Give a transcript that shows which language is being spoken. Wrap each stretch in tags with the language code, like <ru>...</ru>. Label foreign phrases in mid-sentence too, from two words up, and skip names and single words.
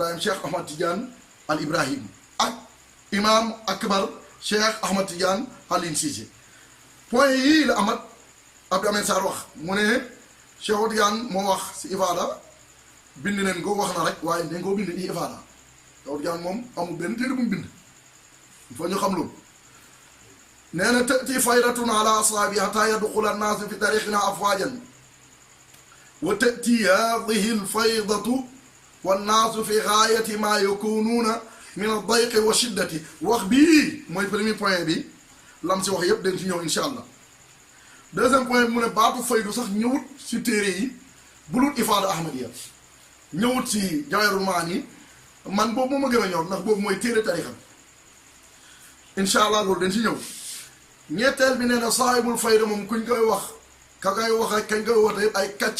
<wo>Ibrahim Cheikh Ahmad Tidiane Al Ibrahim ak imam akbar Cheikh Ahmad Tidiane Alioune Cissé point yii la amat Abdou Ahmed Sarr wax mu ne Cheikh Tidiane moo wax si Ifada bind leen ko wax na rek waaye dañ koo bind i Ifada Cheikh Tidiane moom amul benn téere bu mu bind</wo> <fr>il faut</fr> <wo>ñu xam loolu nee na</wo> <ar>تأتي فيضتنا على أصحابي حتى يدخل الناس في طريقتنا أفواجا وتأتي هذه الفيضة والناس في غاية ما يكونون من الضيق والشدة</ar> <wo>wax bii mooy premier point bi lam si wax yëpp dañ ci ñëw</wo> <ar>إن شاء الله</ar> <fr>deuxième point</fr> <wo>bi mu ne baatu faydu sax ñëwut si téere yi bulut ifaada ahmadiya ñëwut si Jawahirul Maani man boobu moo ma gën a ñor ndax boobu mooy téere tarixa</wo> <ar>إن شاء الله</ar> <wo>loolu dañ si ñëw ñetteel bi nee na</wo> <ar>صاحب الفيضة</ar> <wo>moom kuñ koy wax ka koy wax ak kañ koy woote yëpp ay kàcc</wo>